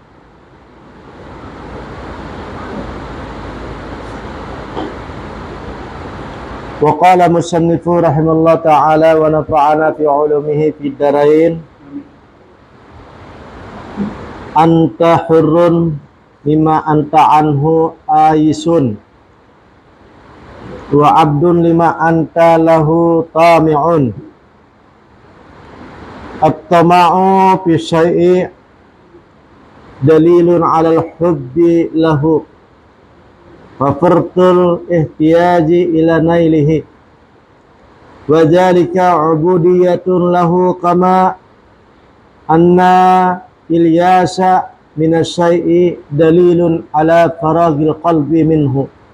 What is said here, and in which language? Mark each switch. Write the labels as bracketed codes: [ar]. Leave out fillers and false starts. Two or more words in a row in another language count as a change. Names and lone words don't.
[ar] وقال المصنف رحمه الله تعالى ونفعنا في علومه في الدارين. أنت حر لما أنت عنه آيس وعبد لما أنت له طامع. الطمع في الشيء دليل على الحب له وفرط الاحتياج إلى نيله وذلك عبودية له كما أن اليأس من الشيء دليل على فراغ القلب منه